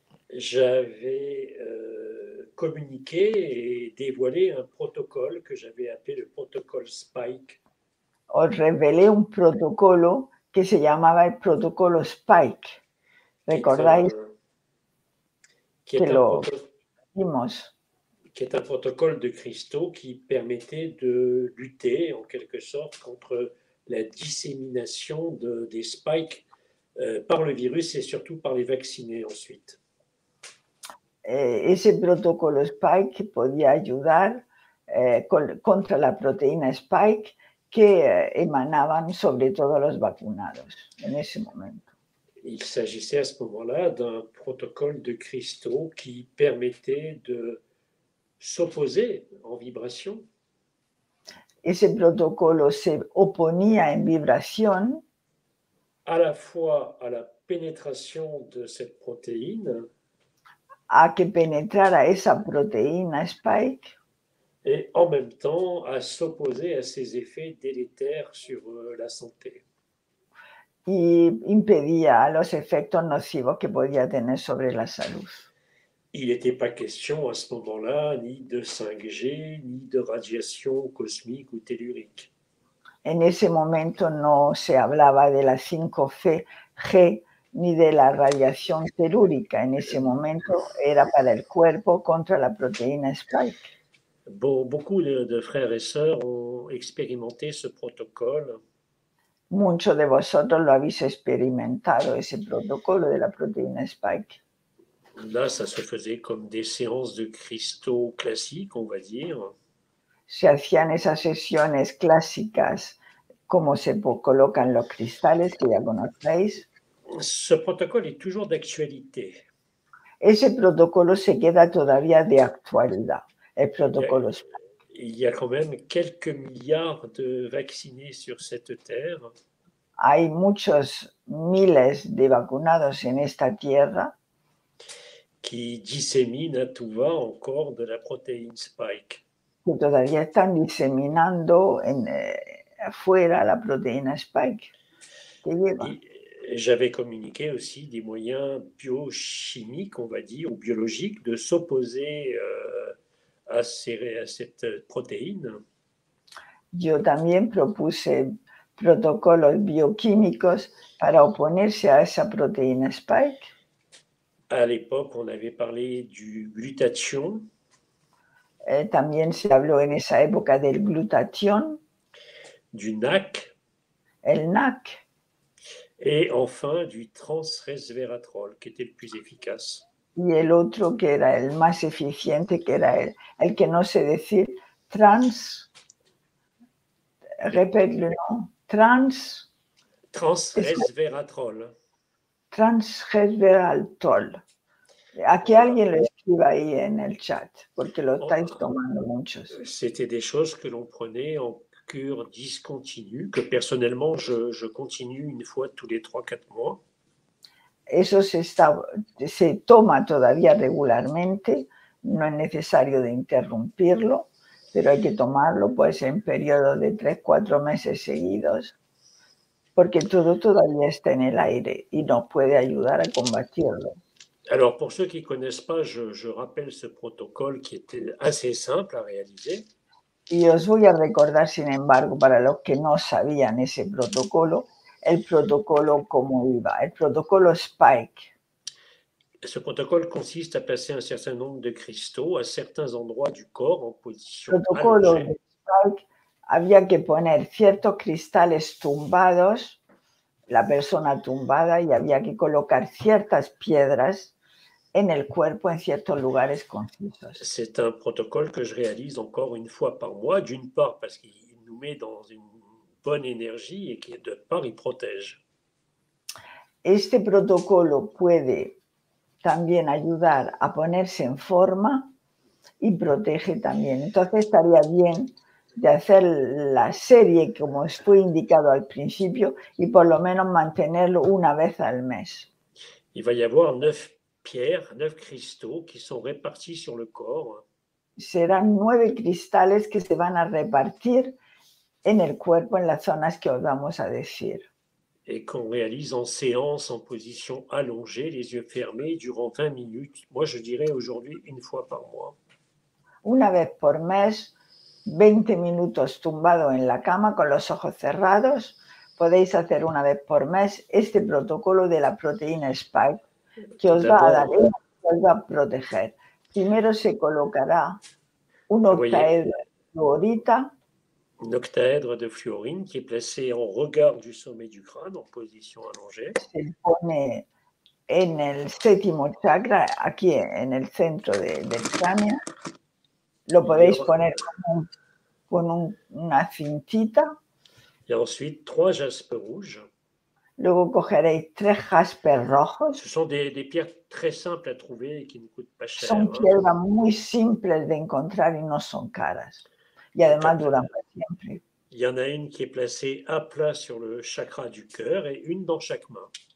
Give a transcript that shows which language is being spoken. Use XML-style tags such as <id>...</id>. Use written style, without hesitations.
<fr>J'avais communiqué et dévoilé un protocole que j'avais appelé le protocole Spike.</fr> <es>Os revelé un protocolo que se llamaba el protocolo Spike. ¿Recordáis que lo vimos?</es> <fr>Qui est un protocole de cristaux qui permettait de lutter en quelque sorte contre la dissémination des spikes par le virus et surtout par les vaccinés ensuite.</fr> <es>Ese protocolo Spike podía ayudar contra la proteína Spike que emanaban sobre todo los vacunados en ese momento.</es> <fr>Il s'agissait à ce moment-là d'un protocole de cristaux qui permettait de s'opposer en vibration.</fr> <es>Ese protocolo se oponía en vibración</es> <fr>à la fois à la pénétration de cette protéine</fr> <es>a que penetrara esa proteína Spike</es> <fr>et en même temps à s'opposer à ses effets délétères sur la santé.</fr> <es>Y impedía los efectos nocivos que podía tener sobre la salud.</es> <fr>Il n'était pas question à ce moment-là ni de 5G, ni de radiation cosmique ou tellurique.</fr> <es>En ese momento no se hablaba de la 5G ni de la radiación telúrica. En ese momento era para el cuerpo contra la proteína Spike.</es> <fr>Beaucoup de frères et sœurs ont expérimenté ce protocole.</fr> <es>Muchos de vosotros lo habéis experimentado, ese protocolo de la proteína Spike.</es> <fr>Là, ça se faisait comme des séances de cristaux classiques, on va dire.</fr> <es>Se hacían esas sesiones clásicas como se colocan los cristales que ya conocéis.</es> <fr>Ce protocole est toujours d'actualité.</fr> <es>Ese protocolo se queda todavía de actualidad, el protocolo Spike.</es> <fr>il y a quand même quelques milliards de vaccinés sur cette terre.</fr> <es>Hay muchos miles de vacunados en esta tierra</es> <fr>Qui disséminent à tout va encore de la protéine Spike.</fr> <es>que todavía están diseminando afuera la proteína Spike que lleva.</es> <fr>Et j'avais communiqué aussi des moyens biochimiques, on va dire, ou biologiques, de s'opposer à cette protéine.</fr> <es>Yo también propuse protocolos bioquímicos para oponerse a esa proteína Spike.</es> <fr>À l'époque, on avait parlé du glutathion.</fr> <es>También se habló en esa época del glutatión,</es> <fr>Du NAC.</fr> <es>el NAC.</es> <fr>Et enfin du transresveratrol, qui était le plus efficace.</fr> <es>Y el otro que era el más eficiente, que era el que no sé decir, repetlo, ¿no?</es> <fr>Transresveratrol.</fr> <es>Transresveratrol. Aquí</es> <fr>Voilà.</fr> <es>alguien lo escriba ahí en el chat, porque lo estáis tomando muchos.</es> <fr>C'était des choses que l'on prenait en cure discontinue, que personnellement, je continue une fois tous les 3-4 mois.</fr> <es>Eso se toma todavía regularmente, no es necesario de interrumpirlo, pero hay que tomarlo pues en periodos de 3-4 meses seguidos, porque todo todavía está en el aire y nos puede ayudar a combatirlo.</es> <fr>Alors, pour ceux qui ne connaissent pas, je rappelle ce protocole qui était assez simple à réaliser.</fr> <es>Y os voy a recordar, sin embargo, para los que no sabían ese protocolo, el protocolo cómo iba. El protocolo Spike.</es> <fr>Ce protocole consiste à placer un certain nombre de cristaux à certains endroits du corps en position</fr> <es>Protocolo</es> <fr>allongée.</fr> <es>de Spike, había que poner ciertos cristales tumbados, la persona tumbada, y había que colocar ciertas piedras en el cuerpo en ciertos lugares concisos.</es> <fr>C'est un protocole que je réalise encore une fois par mois, d'une part parce qu'il nous met dans une bonne énergie et qui, d'autre part, il protège.</fr> <es>Este protocolo puede también ayudar a ponerse en forma y protege también. Entonces estaría bien de hacer la serie como fue indicado al principio y por lo menos mantenerlo una vez al mes.</es> <fr>Il va y avoir 9 pierres, 9 cristaux qui sont répartis sur le corps.</fr> <es>Serán 9 cristales que se van a repartir en el cuerpo, en las zonas que os vamos a decir.</es> <fr>Et qu'on réalise en séance, en position allongée, les yeux fermés, durant 20 minutes. Moi, je dirais aujourd'hui une fois par mois.</fr> <es>Una vez por mes, 20 minutos tumbado en la cama con los ojos cerrados. Podéis hacer una vez por mes este protocolo de la proteína Spike que os va a dar, que os va a proteger. Primero se colocará un octaedro de fluorita.</es> <fr>Un octaèdre de fluorine qui est placé en regard du sommet du crâne, en position allongée.</fr> <es>Se pone en el séptimo chakra, aquí en el centro del cráneo. Lo podéis poner con una cintita.</es> <fr>Et ensuite, 3 jaspes rouges.</fr> <es>Luego cogeréis 3 jaspes rojos.</es> <fr>Ce sont des pierres très simples à trouver et qui ne coûtent pas cher.</fr> <es>Son piedras muy simples de encontrar y no son caras. Y además duran para siempre.</es> <fr>Il y en a une qui est placée à plat sur le chakra du cœur et une dans chaque main.</fr>